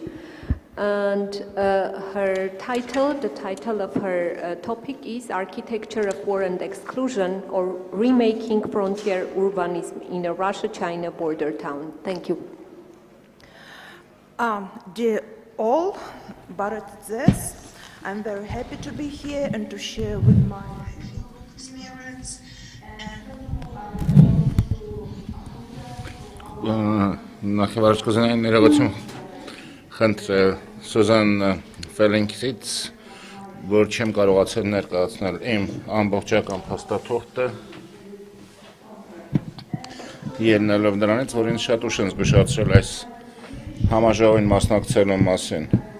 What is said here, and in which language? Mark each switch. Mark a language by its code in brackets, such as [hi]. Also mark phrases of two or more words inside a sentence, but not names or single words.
[en] And the title of her topic is Architecture of War and Exclusion, or Remaking Frontier Urbanism in a Russia-China Border Town. Thank you. Dear all, Baratzes, I'm very happy to be here and to share with my experience. [hy] Նախավարժ կուզենայի ներողություն խնդրել Սուզան Ֆելինքից, որ չեմ կարողացել ներկայացնել իմ ամբողջական փաստաթուղթը, ելնելով նրանից, որ ինձ շատ ուշ են զգուշացրել այս համաժողովին մասնակցելու մասին։